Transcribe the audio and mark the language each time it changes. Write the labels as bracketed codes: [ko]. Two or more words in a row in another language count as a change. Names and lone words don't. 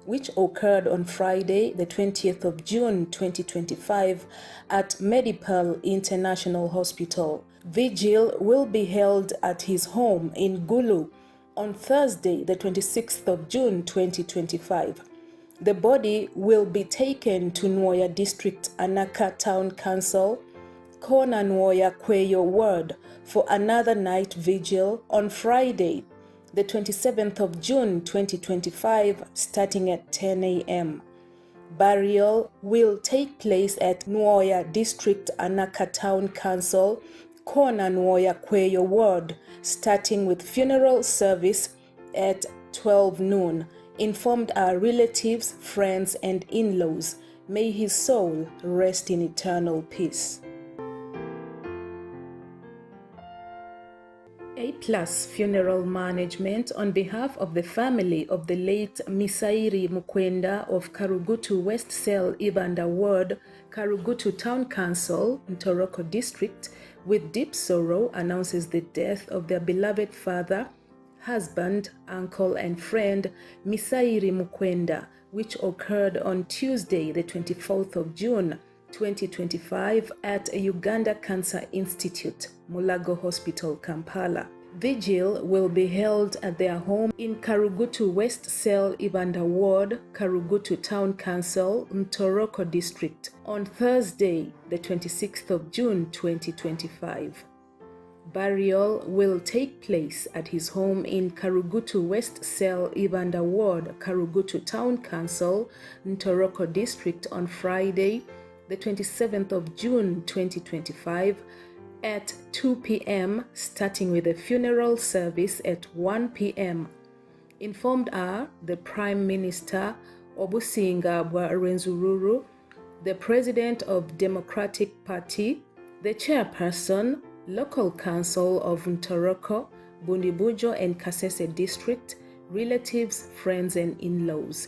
[en] which occurred on Friday, the 20th of June 2025 at Medipal International Hospital. Vigil will be held at his home in Gulu on Thursday, the 26th of June 2025. The body will be taken to Nwoya District Anaka Town Council, Kona Nwoya Kweyo Ward for another night vigil on Friday, the 27th of June 2025, starting at 10 a.m. Burial will take place at Nwoya District Anaka Town Council, Kona Nwoya Kweyo Ward, starting with funeral service at 12 noon. Informed our relatives, friends, and in-laws. May his soul rest in eternal peace. A+ Funeral Management, on behalf of the family of the late Misairi Mukwenda of Karugutu West Cell Ibanda Ward, Karugutu Town Council, Ntoroko District, with deep sorrow announces the death of their beloved father, husband, uncle, and friend Misairi Mukwenda, which occurred on Tuesday, the 24th of June 2025 at Uganda Cancer Institute, Mulago Hospital, Kampala. Vigil will be held at their home in Karugutu West Cell Ibanda Ward, Karugutu Town Council, Ntoroko District, on Thursday, the 26th of June 2025. Burial will take place at his home in Karugutu West Cell Ibanda Ward, Karugutu Town Council, Ntoroko District on Friday, the 27th of June 2025 at 2 p.m. starting with a funeral service at 1 p.m. Informed are the Prime Minister Obusingabwa Rwenzururu, the President of Democratic Party, the Chairperson, Local Council of Ntoroko, Bundibujo and Kasese District, relatives, friends and in-laws.